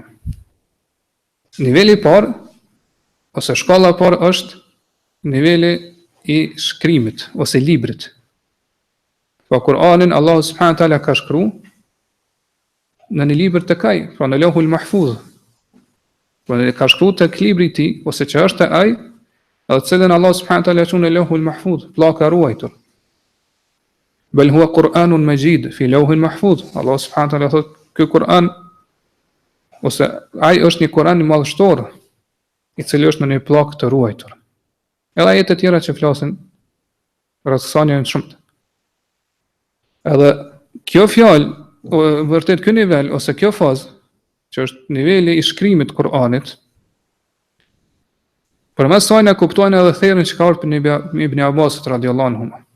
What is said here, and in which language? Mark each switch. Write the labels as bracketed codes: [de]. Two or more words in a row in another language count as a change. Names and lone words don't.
[sq] Niveli i parë ose shkalla e parë është niveli i shkrimit ose librit. Po Kur'anin Allahu [ar] سبحانه وتعالى [sq] ka shkruar në një libër të kaj, pra në Lauhul Mahfuz. Pra në ka shkruar tek libri i tij ose që është ai, edhe cilën Allahu [ar] سبحانه وتعالى [sq] e çon në Lauhul Mahfuz, pllaka e ruajtur. [ar] بل هو قرآن مجيد في لوح محفوظ. [sq] Allahu [ar] سبحانه وتعالى [sq] thotë ky Kur'an ose ai është një Kur'an i madhështor, i cili është në një pllakë të ruajtur. Edhe ajete të tjera që flasin rreth kësaj janë shumë. Edhe kjo fjalë, vërtet ky nivel ose kjo fazë, që është niveli i shkrimit të Kur'anit, përmes saj ne kuptojnë edhe therrën që ka ardhur për Ibn Abbasit [ar] رضي الله عنه.